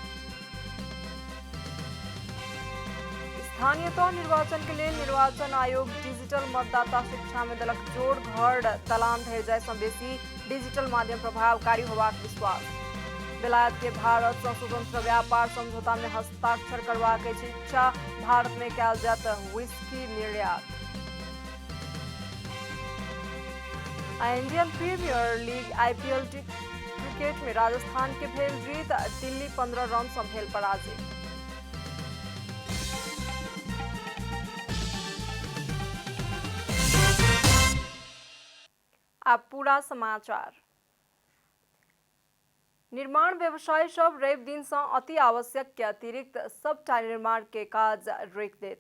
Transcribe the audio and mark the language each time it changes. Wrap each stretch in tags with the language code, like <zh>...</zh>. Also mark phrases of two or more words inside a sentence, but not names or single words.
<mai>स्थानीयतः निर्वाचन के लिए निर्वाचन आयोग डिजिटल मतदाता शिक्षा में देलक जोड़। घर तलान धरि जाय सँ बेसी डिजिटल माध्यम प्रभावकारी होबाक विश्वास। बेलायत के भारत सँ स्वतंत्र व्यापार समझौता में हस्ताक्षर करबाक अछि इच्छा। भारत में कयल जायत व्हिस्की निर्यात। इंडियन प्रीमियर लीग आईपीएल क्रिकेट में राजस्थान के भेल जीत। दिल्ली 15 रन सँ भेल पराजित। अब पूरा समाचार। निर्माण व्यवसायी सब रवि दिन से अति आवश्यक के अतिरिक्त सबटा निर्माण के काज रोकि देत।</mai>